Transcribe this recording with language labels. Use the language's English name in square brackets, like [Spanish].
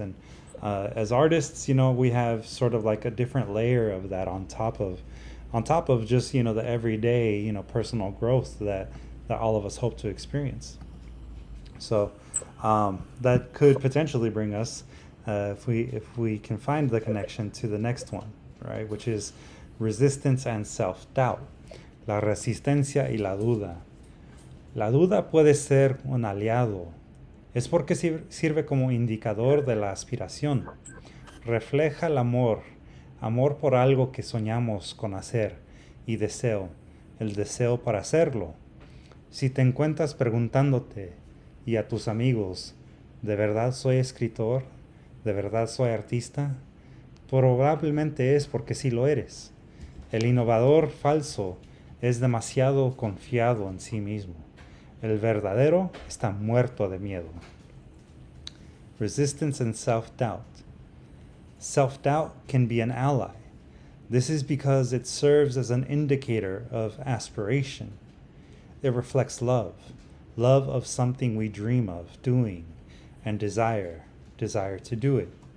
[English] And as artists, we have sort of like a different layer of that on top of just the everyday personal growth that all of us hope to experience. So that could potentially bring us if we can find the connection to the next one, right, which is resistance and self-doubt, [Spanish] la resistencia y la duda. La duda puede ser un aliado. Es porque sirve como indicador de la aspiración. Refleja el amor por algo que soñamos con hacer y deseo, el deseo para hacerlo. Si te encuentras preguntándote y a tus amigos, ¿de verdad soy escritor? ¿De verdad soy artista? Probablemente es porque sí lo eres. El innovador falso es demasiado confiado en sí mismo. El verdadero está muerto de miedo. [English] Resistance and self-doubt. Self-doubt can be an ally. This is because it serves as an indicator of aspiration. It reflects love of something we dream of doing, and desire to do it.